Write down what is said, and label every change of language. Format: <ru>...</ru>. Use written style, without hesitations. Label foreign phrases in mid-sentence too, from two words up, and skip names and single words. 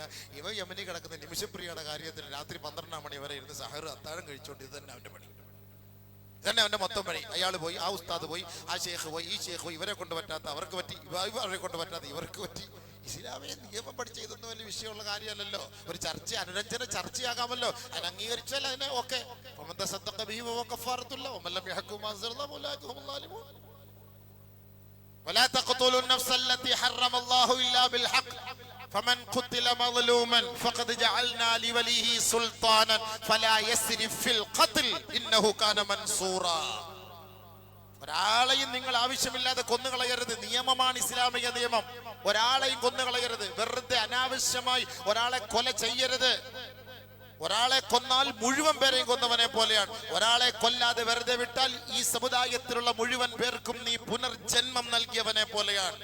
<ml>ഇവ യമനി കിടക്കുന്ന നിമിഷപ്രിയയുടെ കാര്യത്തിൽ രാത്രി 12 മണി വരെ ഇരുന്ന് സഹർ അത്താഴം കഴിച്ചോണ്ട് ഇത് തന്നെ അവന്റെ പണി, തന്നെ അവന്റെ മൊത്തം പണി. അയാൾ പോയി, ആ ഉസ്താദ് പോയി, ആ ഷേഖ് പോയി, ഈ ഷേഖ് പോയി, ഇവരെ കൊണ്ട് പറ്റാത്ത അവർക്ക് പറ്റി, ഇവരെ കൊണ്ട് പറ്റാത്ത ഇവർക്ക് പറ്റി. ഇസ്ലാമിക നിയമം പഠിച്ച് ഇതൊന്നും വലിയ വിഷയമുള്ള കാര്യമല്ലല്ലോ. ഒരു ചർച്ച, അനുരഞ്ജന ചർച്ചയാകാമല്ലോ. അതിന് അംഗീകരിച്ചാൽ അതിനെ ഓക്കെ.</ml> <ar>فمن قتل مظلوما فقد جعلنا لوليه سلطانا فلا يسرف في القتل انه كان منصورا.</ar> <ml>ഒരാളെയും നിങ്ങൾ ആവശ്യമില്ലാതെ കൊന്നുകളയരുത്. നിയമമാണ് ഇസ്ലാമിക നിയമം. ഒരാളെയും കൊന്നുകളയരുത്. വെറുതെ അനാവശ്യമായി ഒരാളെ കൊല ചെയ്യരുത്. ഒരാളെ കൊന്നാൽ മുഴുവൻ പേരെയും കൊന്നവനെ പോലെയാണ്. ഒരാളെ കൊല്ലാതെ വെറുതെ വിട്ടാൽ ഈ സമുദായത്തിലുള്ള മുഴുവൻ പേർക്കും നീ പുനർജന്മം നൽകിയവനെ പോലെയാണ്.</ml>